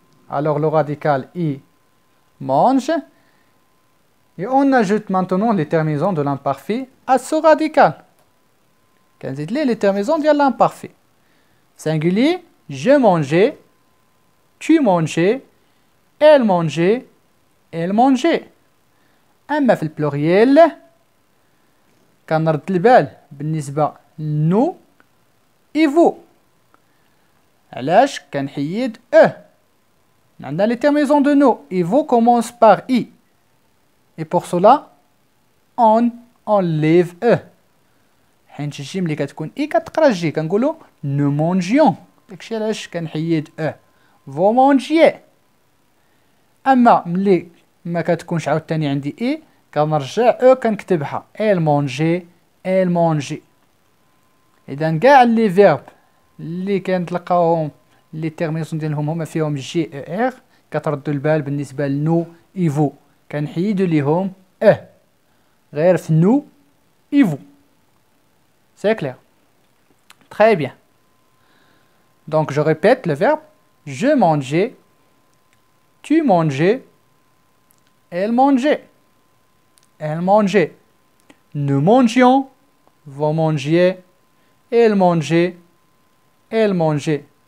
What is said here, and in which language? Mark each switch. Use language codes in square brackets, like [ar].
[fr] Alors le radical I mange. Et on ajoute maintenant les terminaisons de l'imparfait à ce radical. Les terminaisons de l'imparfait. Singulier, je mangeais, tu mangeais, elle mangeait, elle mangeait. [ar] أما في البلوريال كنرد البال بالنسبة [fr] nous et vous. [ar] علاش كنحيد عندنا [fr] les terminaisons de nous et vous commencent par I. Et pour cela, on enlève [ar] حيت الجي ملي كتكون اي كتقرا الجي كنقولو [fr] nous mangions. [ar] داكشي علاش كنحيد [fr] vous mangiez. [ar] اما ملي ما كتكونش عاوتاني عندي اي كنرجع كنكتبها [fr] elle mangeait, elle mangeait. [ar] اذا كاع لي فيرب اللي كنتلقاوهم لي تيرميناسيون ديالهم هما فيهم جي او ار كتردوا البال بالنسبه لنو اي فو كنحيدو ليهم غير في نو اي فو. [fr] C'est clair? Très bien. Donc je répète le verbe je mangeais, tu mangeais, elle mangeait, elle mangeait. Nous mangions, vous mangiez, elle mangeait, elle mangeait.